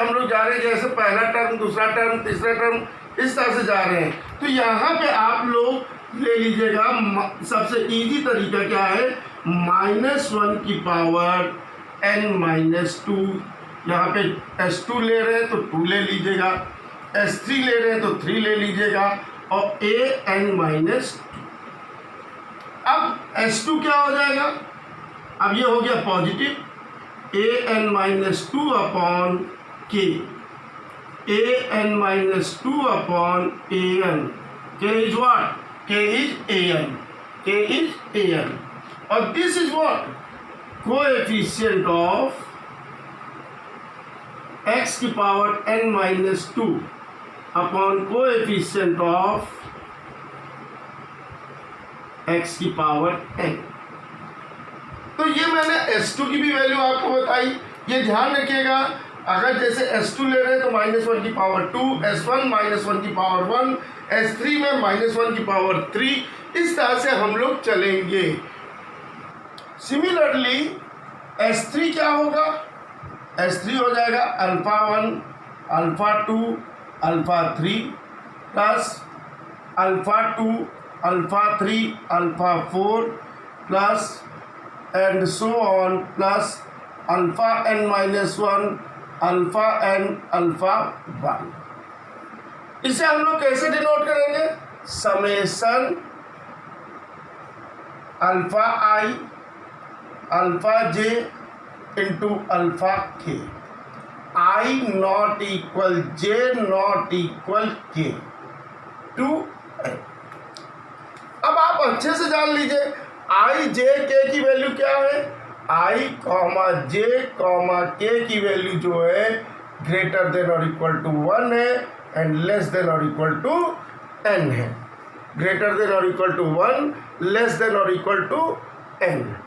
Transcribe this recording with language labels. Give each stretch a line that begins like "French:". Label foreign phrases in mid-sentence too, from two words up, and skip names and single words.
Hindi: हम लोग जा रहे हैं, जैसे पहला टर्म दूसरा टर्म तीसरा टर्म इस तरह से जा रहे हैं, तो यहाँ पे आप लोग ले लीजिएगा सबसे इजी तरीका क्या है, -1 की पावर n-2, यहाँ पे S2 ले रहे हैं तो 2 ले लीजिएगा, S3 ले रहे हैं तो 3 ले लीजिएगा, और an-2। अब S2 क्या हो जाएगा, अब ये हो गया पॉजिटिव,
English: an-2 upon k, an-2 upon an, k is what? K is an, और this is what? Coefficient of x की पावर n-2 upon coefficient of x की पावर n।
Hindi: तो ये मैंने S2 की भी वैल्यू आपको बताई। ये ध्यान रखिएगा, अगर जैसे S2 ले रहे हैं तो -1 की पावर 2, S1 -1 की पावर 1, S3 में -1 की पावर 3, इस तरह से हम लोग चलेंगे। सिमिलरली S3 क्या होगा, S3 हो जाएगा α1, α2, α3 प्लस α2, α3, α4 प्लस
English: and so on
Hindi: प्लस αn-1, αn, α1। इसे हम लोग कैसे डिनोट करेंगे, समेशन αi αj इंटू अल्फा के,
English: I not equal J not equal K to n.
Hindi: अब आप अच्छे से जान लीजिए I J K की वैल्यू क्या है, I J K की वैल्यू जो है
English: greater than
Hindi: और
English: equal to
Hindi: 1 है
English: and less than
Hindi: और
English: equal to
Hindi: n है,
English: greater than
Hindi: और
English: equal to
Hindi: 1,
English: less than
Hindi: और
English: equal to
Hindi: n।